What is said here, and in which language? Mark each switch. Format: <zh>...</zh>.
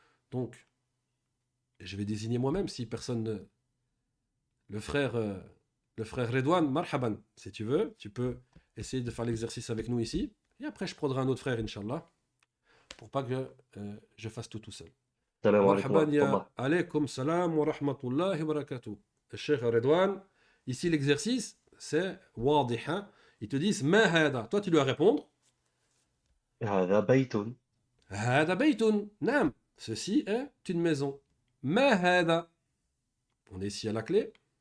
<fr>Donc, je vais désigner moi-même si personne... Le frère Redouane, marhaban, si tu veux, tu peux essayer de faire l'exercice avec nous ici, et après je prendrai un autre frère, Inch'Allah, pour pas que je fasse tout seul.</fr> <ar>السلام عليكم مرحبا ورحمة الله. يا عليكم السلام ورحمة الله وبركاته.</ar> <fr>الشيخ رضوان, ici l'exercice c'est واضح. Ils te disent</fr> <ar>ما هذا,</ar> <fr>toi tu dois répondre</fr> <ar>هذا بيت. هذا بيت.</ar> <fr>نعم, ceci est une maison.</fr> <ar>ما هذا,</ar> <fr>on est ici à la clé.</fr>